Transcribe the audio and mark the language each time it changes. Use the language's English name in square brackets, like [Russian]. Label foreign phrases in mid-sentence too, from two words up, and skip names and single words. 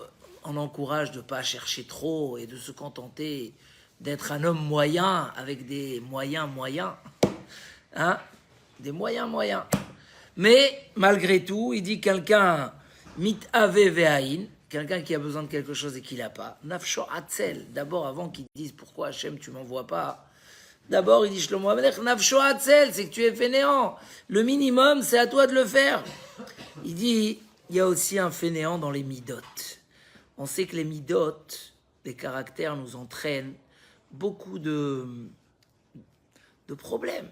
[French] On encourage de ne pas chercher trop et de se contenter d'être un homme moyen avec des moyens moyens. Des moyens moyens. Mais malgré tout, il dit quelqu'un [Hebrew] מתאוה ואין, [French] quelqu'un qui a besoin de quelque chose et qui l'a pas. [Hebrew] נפשו עצל. [French] D'abord, avant qu'il dise pourquoi Hachem tu m'envoies pas. D'abord, il dit Shlomo HaMelech, [Hebrew] נפשו עצל, [French] c'est que tu es fainéant. Le minimum, c'est à toi de le faire. Il dit, il y a aussi un fainéant dans les midot. On sait que les midot, les caractères nous entraînent beaucoup de problèmes.